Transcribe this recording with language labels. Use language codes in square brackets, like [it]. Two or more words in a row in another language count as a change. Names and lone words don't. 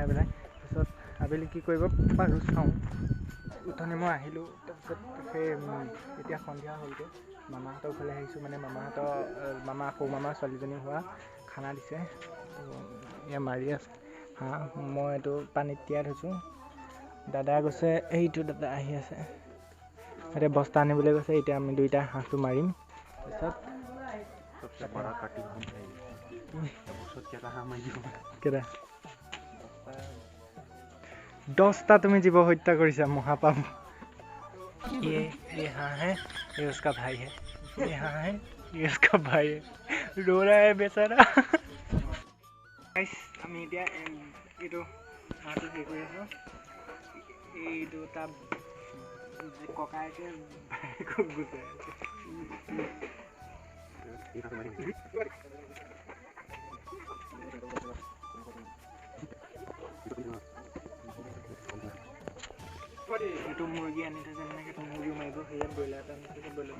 [as] পেলাই তাৰপিছত আবেলি কি কৰিব পাৰোঁ চাওঁ উঠনি মই আহিলোঁ তাৰপিছত সেই এতিয়া সন্ধিয়া হ'লগৈ মামাহঁতৰ ঘৰলৈ আহিছোঁ মানে মামাহঁতৰ সৰু মামাৰ ছোৱালীজনী হোৱা খানা দিছে এয়া মাৰি আছে হাঁহ মই এইটো পানীত তিয়াই থৈছোঁ দাদা গৈছে এইটো দাদা আহি আছে এতিয়া বস্তা আনিবলৈ গৈছে এতিয়া আমি দুইটা হাঁহটো মাৰিম তাৰপিছত কেইটা 10টা তুমি জীৱ হত্যা কৰিছা মহাপাপ [hi] ये हाँ है ये उसका भाई है ये हाँ है ये उसका भाई है रो रहा है बेचारा [as] আমি এতিয়া এইটো হাঁহটো হেৰি কৰি আছোঁ এইটো তাৰ ককায়েকে ভাইয়েকক গুচাই আছে এইটো মুৰ্গী আনি থৈছে এনেকৈ এইটো মুৰ্গী মাৰিব সেয়াত ব্ৰইলাৰ এটা আনি থৈছে